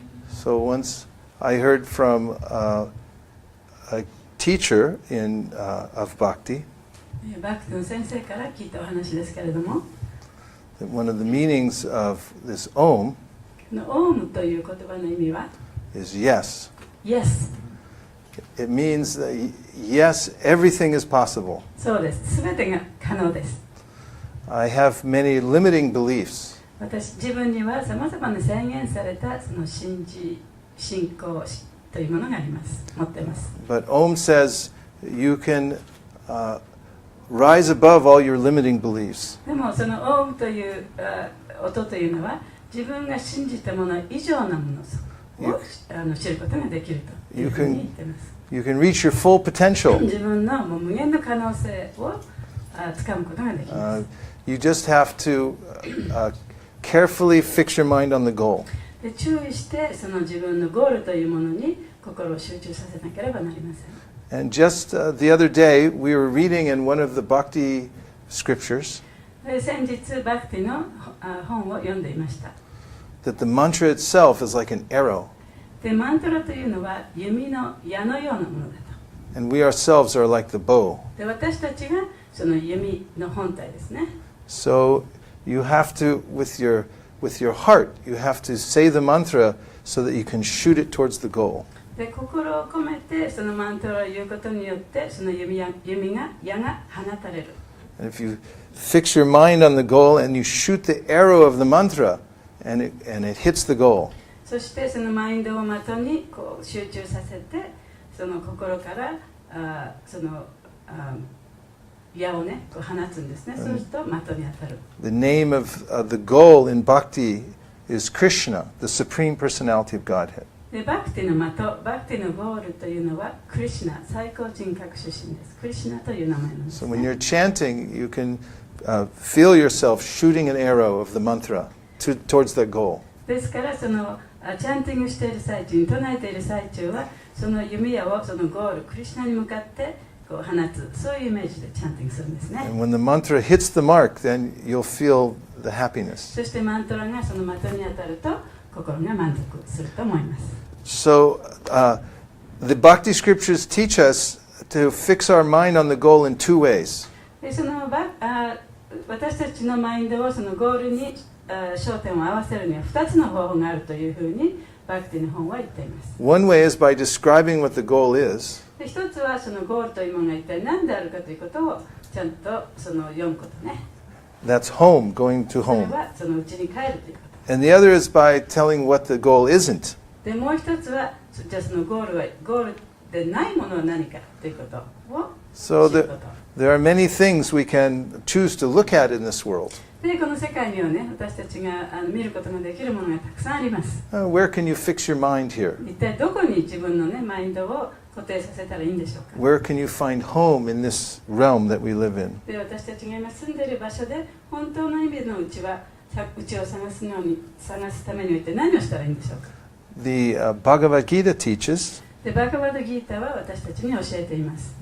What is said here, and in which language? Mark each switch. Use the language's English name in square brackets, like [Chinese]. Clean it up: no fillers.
[English] So once I heard from a teacher of Bhakti [Japanese] バクティの先生から聞いたお話ですけれども、 [English] that one of the meanings of this Om [Japanese] このオームという言葉の意味は [English] is yes. Yes。 It means that yes, everything is possible. [Japanese] そうです。すべてが可能です。 [English] I have many limiting beliefs. [Japanese] 自分にはさまざまな制限されたその信仰というものがあります。持ってます。 [English] But Om says you can rise above all your limiting beliefs. [Japanese] でもそのオームという音というのは自分が信じたもの以上なものを知ることができるというふうに言っています。 [English] You can reach your full potential. [Japanese] 自分のもう無限の可能性をつかむことができます。 [English] You just have to carefully fix your mind on the goal. [Japanese] で注意してその自分のゴールというものに心を集中させなければなりません。 [English] And just the other day, we were reading in one of the Bhakti scriptures [Japanese] 先日バクティの本を読んでいました。 [English] that the mantra itself is like an arrow. [Japanese] でマントラというのは弓の矢のようなものだと。 [English] And we ourselves are like the bow. [Japanese] で私たちがその弓の本体ですね。 [English] So you have to, with your heart, you have to say the mantra so that you can shoot it towards the goal. [Japanese] で心を込めてそのマントラを言うことによってその矢が放たれる。 [English] And if you fix your mind on the goal and you shoot the arrow of the mantra and it hits the goal, [Japanese] そしてそのマインドを的にこう集中させてその心からその矢をねこう放つんですね。そうすると的に当たる。 [English] the name of the goal in Bhakti is Krishna, the Supreme Personality of Godhead. [Japanese] でバクティの的、バクティのゴールというのはクリシュナ、最高人格出身です。クリシュナという名前なんです、ね。 [English] So when you're chanting, you can feel yourself shooting an arrow of the mantra towards that goal. [Japanese] ですからそのチャンティングしている最中に唱えている最中はその弓矢をそのゴールクリシュナに向かってこう放つ、そういうイメージでチャンティングするんですね。 [English] And when the mantra hits the mark, then you'll feel the happiness. [Japanese] そしてマントラがその的に当たると心が満足すると思います。 [English] So the Bhakti scriptures teach us to fix our mind on the goal in two ways. [Japanese] でその私たちのマインドをそのゴールに焦点を合わせるには2つの方法があるというふうにバクティの本は言っています。 [English] One way is by describing what the goal is. [Japanese] で一つはそのゴールというものが一体何であるかということをちゃんとその読むことね。 [English] That's home, going to [Japanese] それ [English] home. [Japanese] はそのうちに帰るということ。 [English] And the other is by telling what the goal isn't. [Japanese] でもう一つはじゃあそのゴールでないものは何かということを [English] So [Japanese] 知ること。 [English] there are many things we can choose to look at in this world. [Japanese] でこの世界にはね、私たちが見ることができるものがたくさんあります。 [English] Where can you fix your mind here? [Japanese] 一体どこに自分のねマインドを固定させたらいいんでしょうか。 [English] Where can you find home in this realm that we live in? [Japanese] で私たちが今住んでいる場所で本当の意味のうちを探すためにおいて何をしたらいいんでしょうか。 [English] The Bhagavad Gita teaches [Japanese] でバガバドギーターは私たちに教えています。